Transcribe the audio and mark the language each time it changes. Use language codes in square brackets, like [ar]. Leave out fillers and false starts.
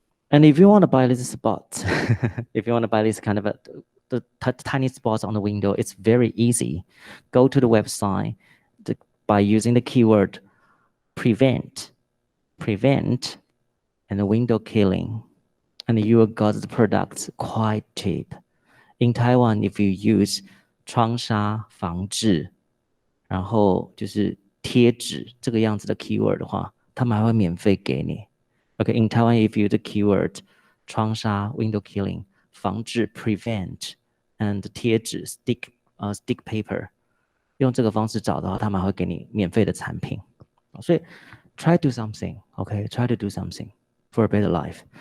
[en] And if you want to buy this spot, if you want to buy this kind of the tiny spots on the window, it's very easy. Go to the website by using the keyword prevent, and the window killing, and you will get the products quite cheap. In Taiwan, if you use [zh] 窗纱防治，然后就是贴纸这个样子的 keyword 的话，他们还会免费给你。 [en] Okay, in Taiwan, if you use the keyword 窗纱 window killing 防治 prevent and 贴纸 stick paper， [zh] 用这个方式找的话，他们还会给你免费的产品。所以 [en] try to do something, okay? Try to do something for a better life.